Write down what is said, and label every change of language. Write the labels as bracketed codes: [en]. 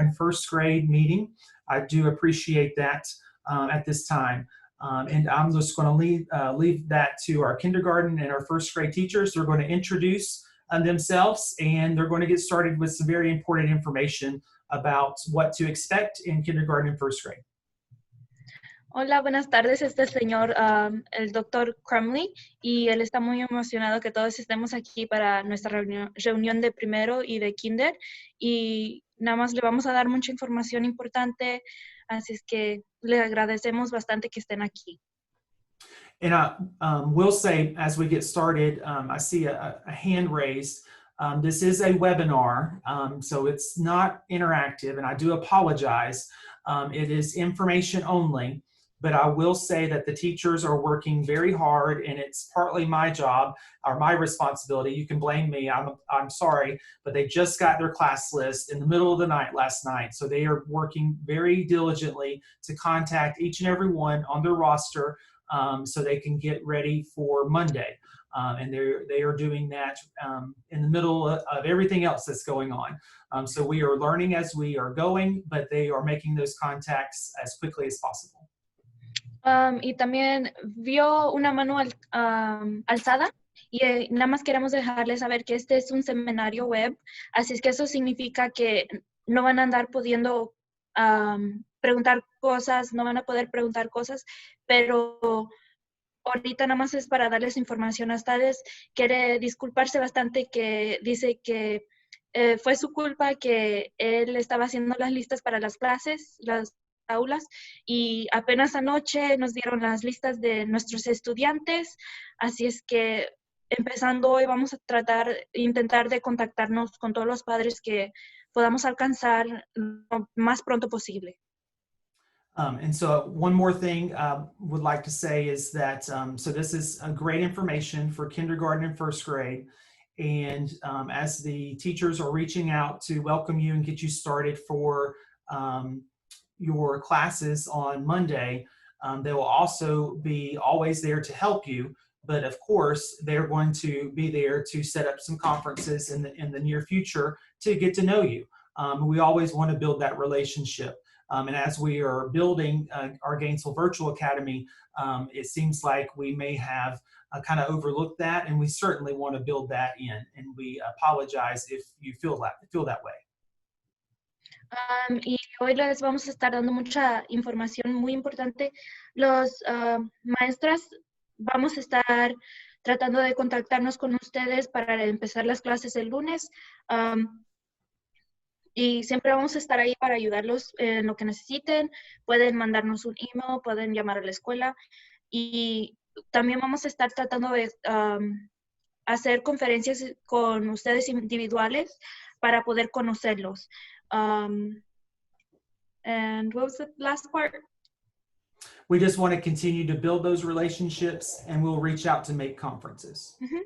[en] and first grade meeting. I do appreciate that at this time. And I'm just going to leave that to our kindergarten and our first grade teachers. They're going to introduce themselves, and they're going to get started with some very important information about what to expect in kindergarten and first grade. [es] hola, buenas tardes. Este es el señor, el doctor Crumley, y él está muy emocionado que todos estemos aquí para nuestra reunión de primero y de kinder. Y nada más le vamos a dar mucha información importante, así es que le agradecemos bastante que estén aquí. [en] And I will say, as we get started, I see a hand raised. This is a webinar, so it's not interactive, and I do apologize. It is information only, but I will say that the teachers are working very hard, and it's partly my job or my responsibility. You can blame me, I'm sorry, but they just got their class list in the middle of the night last night, so they are working very diligently to contact each and every one on their roster so they can get ready for Monday. And they are doing that in the middle of everything else that's going on. So we are learning as we are going, but they are making those contacts as quickly as possible. [es] Y también vio una mano alzada. Y nada más queremos dejarles saber que este es un seminario web, así es que eso significa que no van a andar pudiendo preguntar cosas, no van a poder preguntar cosas, pero ahorita nada más es para darles información a ustedes. Quiere disculparse bastante, que dice que fue su culpa, que él estaba haciendo las listas para las clases, las aulas, y apenas anoche nos dieron las listas de nuestros estudiantes, así es que empezando hoy vamos a intentar de contactarnos con todos los padres que podamos alcanzar lo más pronto posible. [en] And so one more thing I would like to say is that, so this is a great information for kindergarten and first grade. And as the teachers are reaching out to welcome you and get you started for your classes on Monday, they will also be always there to help you. But of course, they're going to be there to set up some conferences in the near future to get to know you. We always want to build that relationship. And as we are building our Gainesville Virtual Academy, it seems like we may have kind of overlooked that, and we certainly want to build that in. And we apologize if you feel that way. [es] Y hoy les vamos a estar dando mucha información muy importante. Los maestras vamos a estar tratando de contactarnos con ustedes para empezar las clases el lunes. Y siempre vamos a estar ahí para ayudarlos en lo que necesiten. Pueden mandarnos un email, pueden llamar a la escuela. Y también vamos a estar tratando de hacer conferencias con ustedes individuales para poder conocerlos. [en] And what was the last part? We just want to continue to build those relationships, and we'll reach out to make conferences.